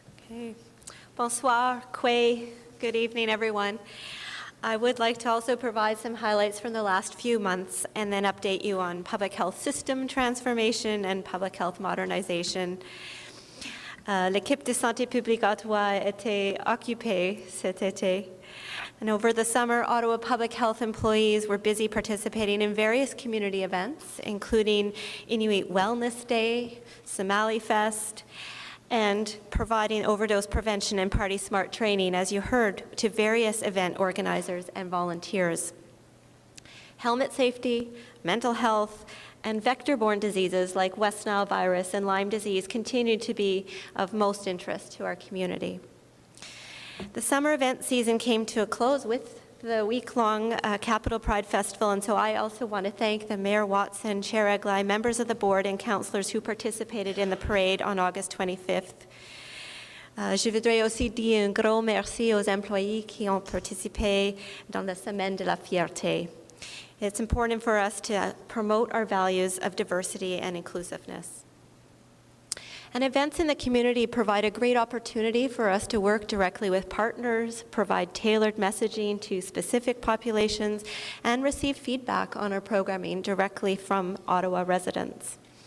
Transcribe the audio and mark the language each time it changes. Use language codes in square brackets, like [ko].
[en] Okay. [fr] Bonsoir, [en] Quay. Good evening, everyone. I would like to also provide some highlights from the last few months and then update you on public health system transformation and public health modernization. [fr] L'équipe de santé publique Ottawa était occupée cet été. [en] And over the summer, Ottawa public health employees were busy participating in various community events, including Inuit Wellness Day, Somali Fest, and providing overdose prevention and party smart training, as you heard, to various event organizers and volunteers. Helmet safety, mental health, and vector-borne diseases like West Nile virus and Lyme disease continue to be of most interest to our community. The summer event season came to a close with the week-long Capital Pride Festival, and so I also want to thank the Mayor Watson, Chair Eglee, members of the board, and councillors who participated in the parade on August 25th. [fr] Je voudrais aussi dire un gros merci aux employés qui ont participé dans la Semaine de la Fierté. [en] It's important for us to promote our values of diversity and inclusiveness. And events in the community provide a great opportunity for us to work directly with partners, provide tailored messaging to specific populations, and receive feedback on our programming directly from Ottawa residents.